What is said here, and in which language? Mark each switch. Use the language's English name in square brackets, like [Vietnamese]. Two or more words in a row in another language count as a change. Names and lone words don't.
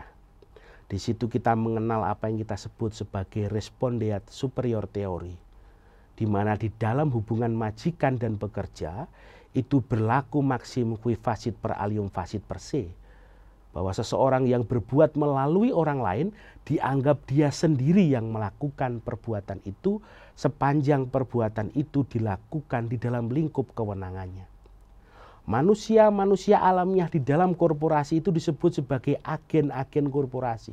[Indonesian] Di situ kita mengenal apa yang kita sebut sebagai [Latin] respondeat superior [Indonesian] theory, di mana di dalam hubungan majikan dan pekerja itu berlaku maksim [Latin] qui facit per alium facit per se, [Indonesian] bahwa seseorang yang berbuat melalui orang lain dianggap dia sendiri yang melakukan perbuatan itu sepanjang perbuatan itu dilakukan di dalam lingkup kewenangannya. Manusia-manusia alamiah di dalam korporasi itu disebut sebagai agen-agen korporasi.